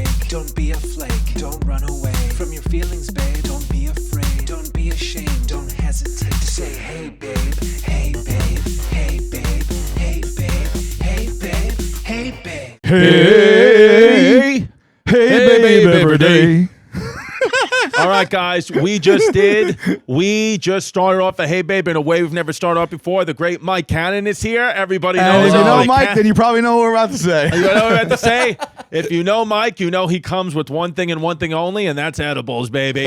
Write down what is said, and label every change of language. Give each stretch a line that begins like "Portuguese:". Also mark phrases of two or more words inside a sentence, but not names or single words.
English: Don't be a flake. Don't run away from your feelings, babe. Don't be afraid. Don't be ashamed. Don't hesitate to say, hey, babe. Hey, babe. Hey, babe. Hey, babe. Hey, babe. Hey, babe. Hey, babe, every day. All right, guys, we just started off a Hey Babe in a way we've never started off before. The great Mike Cannon is here. Everybody knows. If you know Mike, then you probably know what we're about to say. You know what I'm about to say? If you know Mike, you know he comes with one thing and one thing only, and that's edibles, baby.